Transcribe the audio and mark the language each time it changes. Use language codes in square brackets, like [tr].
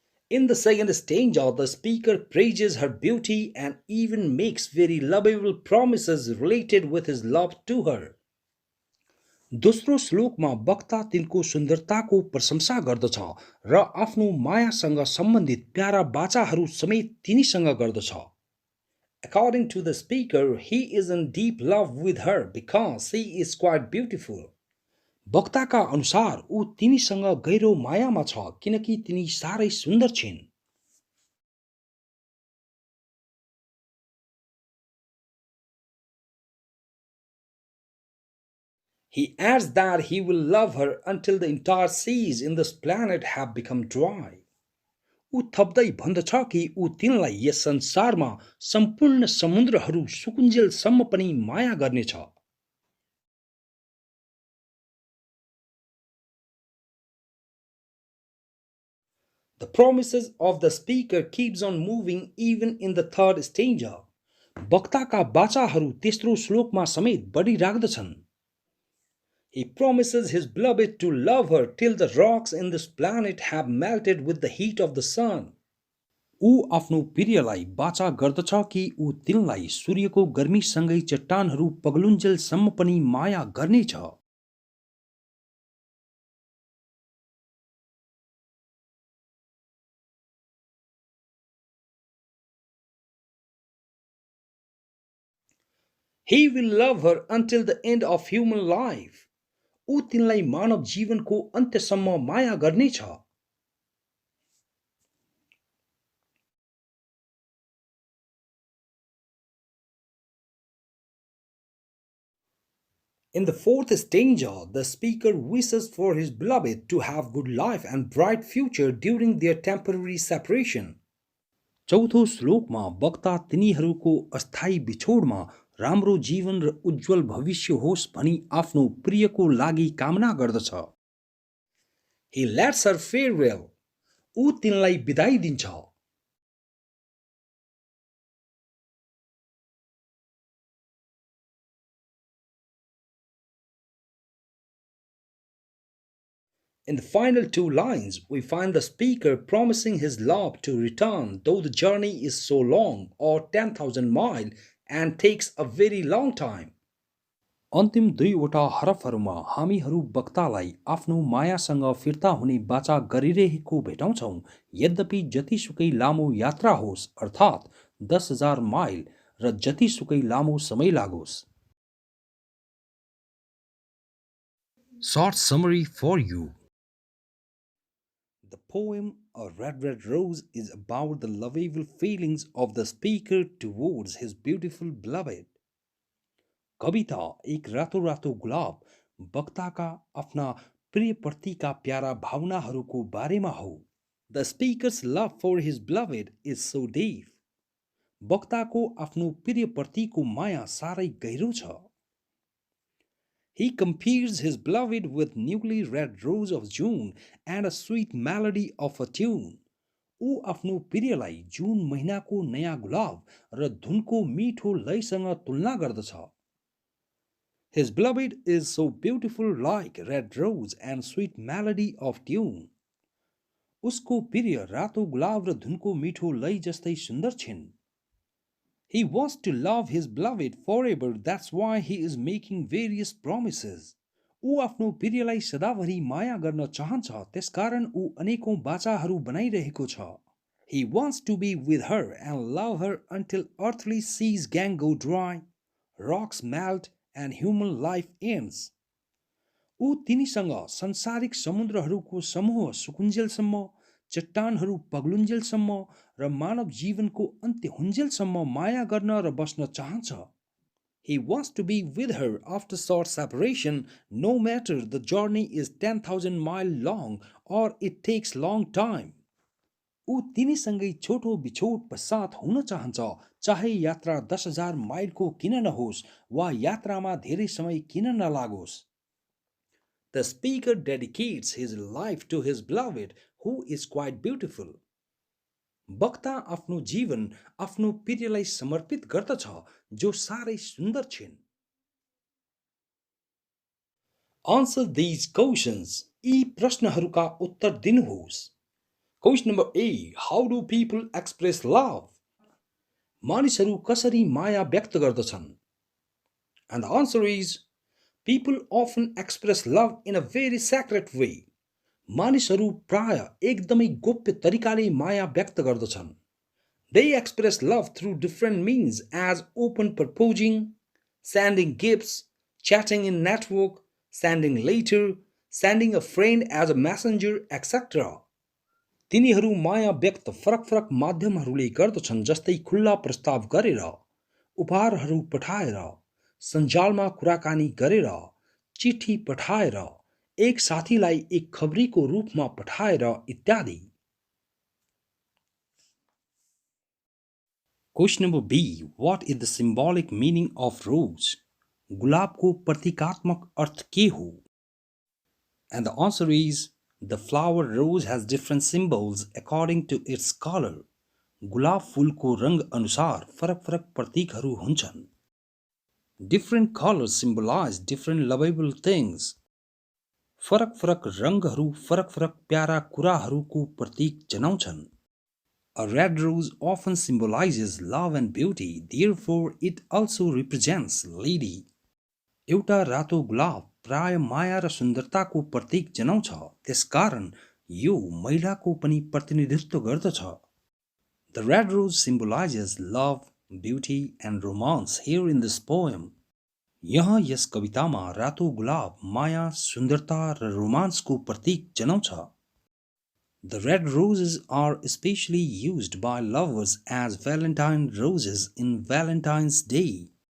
[en] In the second stanza, the speaker praises her beauty and even makes very lovable promises related with his love to her. [ne] दोस्रो श्लोकमा वक्ता तिनको सुन्दरताको प्रशंसा गर्दछ र आफ्नो मायासँग सम्बन्धित प्यारा बाचाहरू समेत तिनीसँग गर्दछ। [en] According to the speaker, he is in deep love with her because she is quite beautiful. [ne] वक्ताका अनुसार ऊ तिनीसँग गहिरो मायामा छ किनकि तिनी साह्रै सुन्दर छिन्। [en] He adds that he will love her until the entire seas in this planet have become dry. [ne] ऊ थप्दै भन्दछ कि ऊ तिनलाई यस संसारमा सम्पूर्ण समुद्रहरू सुकुञ्जेलसम्म पनि माया गर्नेछ। [en] The promises of the speaker keeps on moving even in the third stanza. [ne] वक्ताका बाचाहरू तेस्रो श्लोकमा समेत बढिराख्दछन्। [en] He promises his beloved to love her till the rocks in this planet have melted with the heat of the sun. [ne] ऊ आफ्नो प्रियलाई बाचा गर्दछ कि ऊ तिनलाई सूर्यको गर्मीसँगै चट्टानहरू पग्लुन्जेलसम्म पनि माया गर्नेछ। [en] He will love her until the end of human life. [ne] ऊ तिनलाई मानव जीवनको अन्त्यसम्म माया गर्नेछ। [en] In the fourth stanza, the speaker wishes for his beloved to have good life and bright future during their temporary separation. [ne] चौथो श्लोकमा वक्ता तिनीहरूको अस्थायी बिछोडमा राम्रो जीवन र उज्जवल भविष्य होस् भनी आफ्नो प्रियको लागि कामना गर्दछ। [en] He lets her farewell. [ne] ऊ तिनलाई बिदाई दिन्छ। [en] In the final two lines, we find the speaker promising his love to return, though the journey is so long, or 10,000 miles, and takes a very long time. [ne] अन्तिम दुईवटा हरफहरूमा हामीहरू वक्तालाई आफ्नो मायासँग फिर्ता हुने बाचा गरिरहेको भेटाउँछौं, यद्यपि जतिसुकै लामो यात्रा होस् अर्थात् 10,000 माइल र जतिसुकै लामो समय लागोस्। [en] Short summary for you. The poem A Red Red Rose is about the lovable feelings of the speaker towards his beautiful beloved. [ne] कविता एक रातो रातो गुलाब वक्ताका आफ्ना प्रियप्रतिका प्यारा भावनाहरूको बारेमा हो। [en] The speaker's love for his beloved is so deep. [ne] वक्ताको आफ्नो प्रियप्रतिको माया साह्रै गहिरो छ। [en] He compares his beloved with newly red rose of June and a sweet melody of a tune. [ne] ऊ आफ्नो प्रियलाई जुन महिनाको नयाँ गुलाब र धुनको मिठो लयसँग तुलना गर्दछ। [en] His beloved is so beautiful like red rose and sweet melody of tune. [ne] उसको प्रिय रातो गुलाब र धुनको मिठो लय जस्तै सुन्दर छिन्. [en] He wants to love his beloved forever, that's why he is making various promises. [ne] ऊ आफ्नो प्रियलाई सदाभरि माया गर्न चाहन्छ, त्यसकारण ऊ अनेकौं बाचाहरू बनाइरहेको छ. [en] He wants to be with her and love her until earthly seas can go dry, rocks melt and human life ends. [ne] ऊ तिनीसँग संसारिक समुद्रहरूको समूह सुकुञ्जेलसम्म, चट्टानहरू पग्लुञ्जेलसम्म र मानव जीवनको अन्त्य हुन्जेलसम्म माया गर्न र बस्न चाहन्छ. [en] He wants to be with her after short separation, no matter the journey is 10,000 miles long or it takes long time. [ne] ऊ तिनीसँगै छोटो बिछोड पश्चात हुन चाहन्छ, चाहे यात्रा 10,000 माइलको किन नहोस् वा यात्रामा धेरै समय किन नलागोस्. [en] The speaker dedicates his life to his beloved, who is quite beautiful. [ne] वक्ता आफ्नो जीवन आफ्नो प्रियलाई समर्पित गर्दछ, जो सारै सुन्दर छिन्. [en] Answer these questions. [ne] यी प्रश्नहरूका उत्तर दिनुहोस्. [en] Question number A. How do people express love? [ne] मानिसहरू कसरी माया व्यक्त गर्दछन्? [en] And the answer is, people often express love in a very sacred way. [ne] मानिसहरू प्राय एकदमै गोप्य तरिकाले माया व्यक्त गर्दछन्. [en] They express love through different means as open proposing, sending gifts, chatting in network, sending letter, sending a friend as a messenger, etc. [ne] तिनीहरू माया व्यक्त फरक माध्यमहरूले गर्दछन्, जस्तै खुल्ला प्रस्ताव गरेर, उपहारहरू पठाएर, सञ्जालमा कुराकानी गरेर, चिठी पठाएर, एक साथीलाई एक खबरीको रूपमा पठाएर इत्यादि. [en] Question number B. What is the symbolic meaning of rose? [ne] गुलाबको प्रतीकात्मक अर्थ के हो? [en] And the answer is, the flower rose has different symbols according to its color. [ne] गुलाब फूलको रंग अनुसार फरक प्रतीकहरू हुन्छन्. [en] Different colors symbolize different lovable things. [ne] फरक रंगहरू फरक प्यारा कुराहरूको प्रतीक जनाउँछन्. [en] A red rose often symbolizes love and beauty, therefore it also represents lady. [ne] एउटा रातो गुलाब प्राय माया र सुन्दरताको प्रतीक जनाउँछ, त्यसकारण यो महिलाको पनि प्रतिनिधित्व गर्दछ. [en] The red rose symbolizes love, beauty and romance here in this poem. [ne] यहाँ यस कवितामा रातो गुलाब माया, सुन्दरता र रोमान्सको प्रतीक जनाउँछ. [en] The red roses are especially used by lovers as Valentine roses in Valentine's Day.